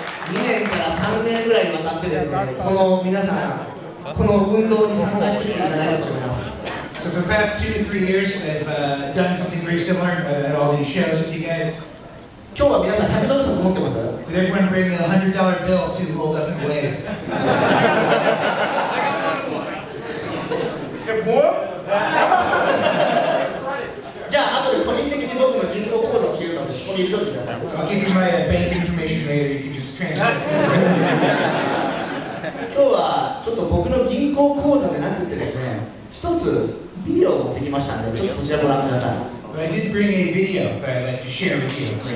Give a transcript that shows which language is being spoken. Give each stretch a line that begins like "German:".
Japanese: 2年から3年ぐらいにわたってですね、この皆さん、この運動に参加してみていただけたと思います。
English: So for the past 2 to 3 years, I've done something very similar at all these shows with you guys.
Japanese: 今日は皆さん100ドル札持ってます？
English: Did everyone bring a $100 bill to hold up and wave?
Japanese: じゃあ後で個人的に僕の銀行口座を教えるので、そこに入れといてください。
English: So I'll give you my bank information later. You can just transfer it to me.
Japanese: 今日はちょっと僕の銀行口座じゃなくてですね、一つビデオを持ってきましたので、ちょっとこちらご覧ください。
English: But I did bring a video that I'd like to share with you.